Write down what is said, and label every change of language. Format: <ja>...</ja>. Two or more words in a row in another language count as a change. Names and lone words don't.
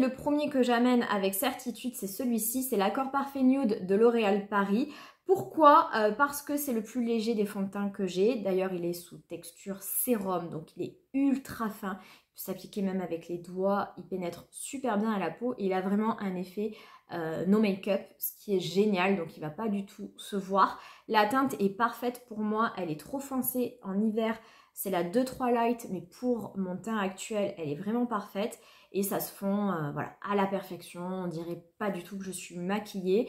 <fr>Le premier que j'amène avec certitude, c'est celui-ci. C'est l'Accord Parfait Nude de L'Oréal Paris. Pourquoi? Parce que c'est le plus léger des fonds de teint que j'ai. D'ailleurs, il est sous texture sérum, donc il est ultra fin. Il peut s'appliquer même avec les doigts. Il pénètre super bien à la peau et il a vraiment un effet</fr> <en>no make-up,</en> <fr>ce qui est génial. Donc, il ne va pas du tout se voir. La teinte est parfaite pour moi. Elle est trop foncée en hiver. C'est la 2-3 Light, mais pour mon teint actuel, elle est vraiment parfaite. Et ça se fond voilà, à la perfection. On dirait pas du tout que je suis maquillée.</fr>